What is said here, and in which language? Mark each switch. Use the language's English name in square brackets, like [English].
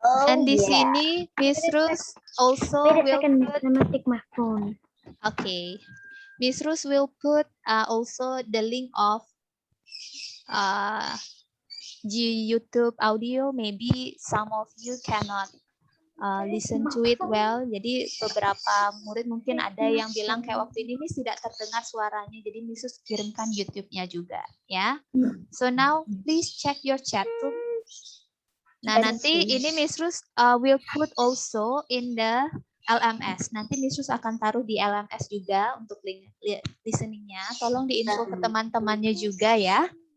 [English] And [Indonesian] di sini [English] Miss Rus also Wait a will second, put, let me take my phone. okay, Miss Rus will put also the link of YouTube audio. Maybe some of you cannot listen to it well. [Indonesian] Jadi beberapa murid mungkin ada yang bilang kayak waktu ini Miss tidak terdengar suaranya. Jadi Miss Rus kirimkan YouTube-nya juga, ya. [English] So now please check your chat room. [Indonesian] Nah, nanti ini [English] Miss Rus will put also in the LMS. [Indonesian] Nanti Miss Rus akan taruh di LMS juga untuk link listeningnya. Tolong diinfo ke teman-temannya juga ya.